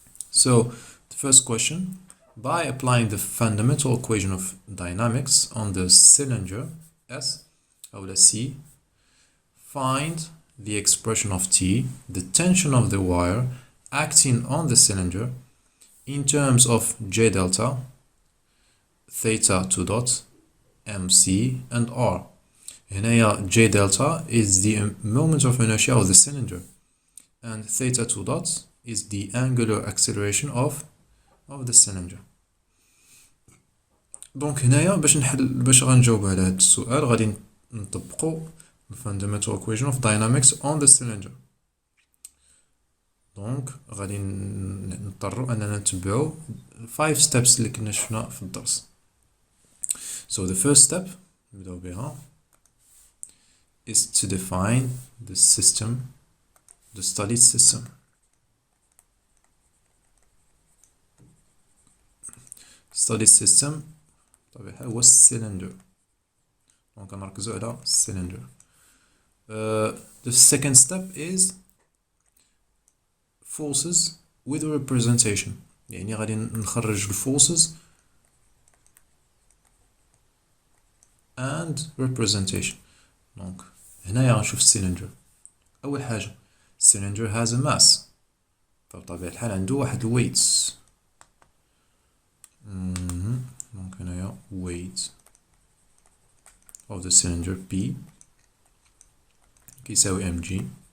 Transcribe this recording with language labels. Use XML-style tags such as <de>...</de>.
<en>So the first question, by applying the fundamental equation of dynamics on the cylinder S أو C, find the expression of T, the tension of the wire acting on the cylinder in terms of J delta, theta 2 dot MC and R. هنايا J delta is the moment of inertia of the cylinder and theta 2 dots is the angular acceleration of the cylinder.</en> <ar>دونك هنايا باش غنجاوب على هذا السؤال غادي نطبقوا</ar> <en>fundamental equation of dynamics on the cylinder.</en> <ar>دونك غادي نضطروا اننا نتبعوا 5 steps اللي كنا شفنا في الدرس.</ar> <en>So the first step</en> <ar>نبداو بها</ar> <en>is to define the system, the studied system. Studied system</en> <ar>طبيعي هو السيلندر. دونك غنركزوا على السيلندر.</ar> <en>The second step is forces with representation.</en> <ar>يعني غادي نخرج</ar> <en>forces and representation.</en> <ar>دونك هنايا غنشوف السيلندر. أول حاجة السيلندر</ar> <en>has a mass.</en> <ar>فبطبيعة الحال عنده واحد weights. دونك هنايا</ar> <en>weight of the cylinder P كيساوي mg.</en>